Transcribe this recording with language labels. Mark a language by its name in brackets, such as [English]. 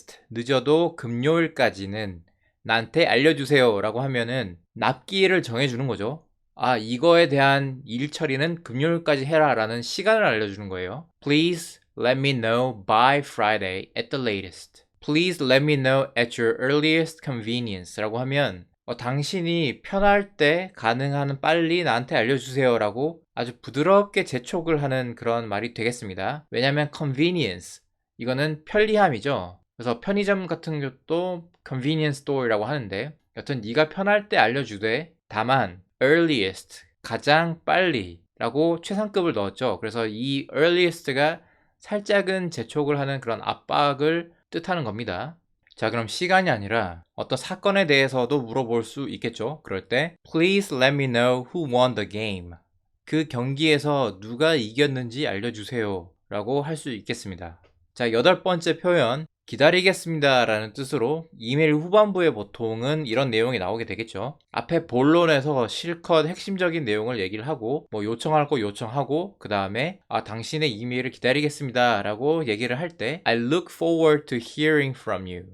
[Korean] 늦어도 금요일까지는 나한테 알려주세요 라고 하면은 납기일을 정해주는 거죠. 이거에 대한 일 처리는 금요일까지 해라 라는 시간을 알려주는 거예요. [English] Please let me know by Friday at the latest. Please let me know at your earliest convenience [Korean] 라고 하면 당신이 편할 때 가능한 빨리 나한테 알려주세요 라고 아주 부드럽게 재촉을 하는 그런 말이 되겠습니다. 왜냐하면 convenience, 이거는 편리함이죠. 그래서 편의점 같은 것도 convenience store이라고 하는데 여튼 네가 편할 때 알려주되, 다만 earliest, 가장 빨리 라고 최상급을 넣었죠. 그래서 이 earliest가 살짝은 재촉을 하는 그런 압박을 뜻하는 겁니다. 자, 그럼 시간이 아니라 어떤 사건에 대해서도 물어볼 수 있겠죠. 그럴 때 [English] Please let me know who won the game. [Korean] 그 경기에서 누가 이겼는지 알려주세요 라고 할 수 있겠습니다. 자, 8번째 표현 기다리겠습니다 라는 뜻으로 이메일 후반부에 보통은 이런 내용이 나오게 되겠죠. 앞에 본론에서 실컷 핵심적인 내용을 얘기를 하고 요청할 거 요청하고 그 다음에 당신의 이메일을 기다리겠습니다 라고 얘기를 할 때 [English] I look forward to hearing from you.